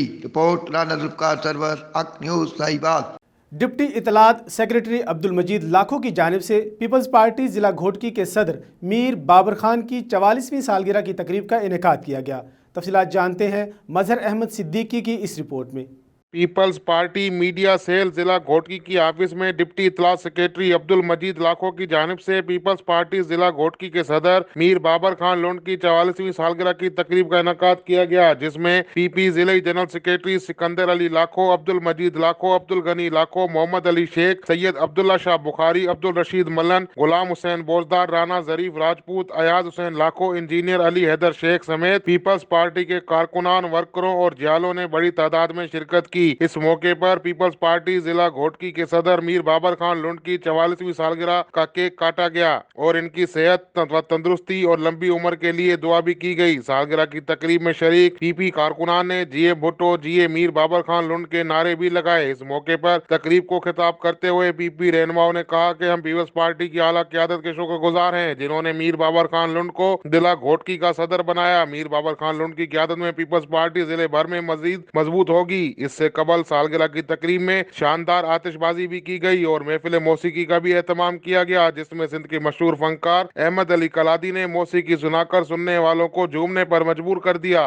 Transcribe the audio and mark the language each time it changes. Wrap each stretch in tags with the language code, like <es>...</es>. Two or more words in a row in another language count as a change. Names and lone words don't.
<ur>رپورٹ رانا ذوالفقار سرور، حق نیوز، ساہیوال۔ ڈپٹی اطلاعات سیکریٹری عبدالمجید لاکھو کی جانب سے پیپلز پارٹی ضلع گھوٹکی کے صدر میر بابر خان کی 44ویں سالگرہ کی تقریب کا انعقاد کیا گیا۔ تفصیلات جانتے ہیں مظہر احمد صدیقی کی اس رپورٹ میں۔ پیپلز پارٹی میڈیا سیل ضلع گھوٹکی کی آفس میں ڈپٹی اطلاعات سیکریٹری عبدالمجید لاکھو کی جانب سے پیپلز پارٹی ضلع گھوٹکی کے صدر میر بابر خان لنڈ کی 44ویں سالگرہ کی تقریب کا انعقاد کیا گیا، جس میں پی پی ضلع</ur> <en>General Secretary</en> <ur>سکندر علی لاکھو، عبدالمجید لاکھو، عبدالغنی لاکھو، محمد علی شیخ، سید عبداللہ شاہ بخاری، عبدالرشید ملن، غلام حسین بوزدار، رانا ظریف راجپوت، ایاز حسین لاکھو، انجینئر علی حیدر شیخ سمیت پیپلز پارٹی کے کارکنان، ورکروں اور جیالوں نے بڑی تعداد میں شرکت کی. اس موقع پر پیپلز پارٹی ضلع گھوٹکی کے صدر میر بابر خان لنڈ کی 44ویں سالگرہ کا کیک کاٹا گیا اور ان کی صحت و تندرستی اور لمبی عمر کے لیے دعا بھی کی گئی. سالگرہ کی تقریب میں شریک پی پی کارکنان نے جیے بھٹو، جیے میر بابر خان لنڈ کے نعرے بھی لگائے. اس موقع پر تقریب کو خطاب کرتے ہوئے پی پی رہنماؤں نے کہا کہ ہم پیپلز پارٹی کی اعلیٰ قیادت کے شکرگزار ہیں، جنہوں نے میر بابر خان لنڈ کو ضلع گھوٹکی کا صدر بنایا. میر بابر خان لنڈ کی قیادت میں پیپلز پارٹی ضلع بھر میں مزید مضبوط ہوگی. اس سے قبل سالگرہ کی تقریب میں شاندار آتشبازی بھی کی گئی اور محفل موسیقی کا بھی اہتمام کیا گیا، جس میں سندھ کے مشہور فنکار احمد علی کلادی نے موسیقی سنا کر سننے والوں کو جھومنے پر مجبور کر دیا.</ur>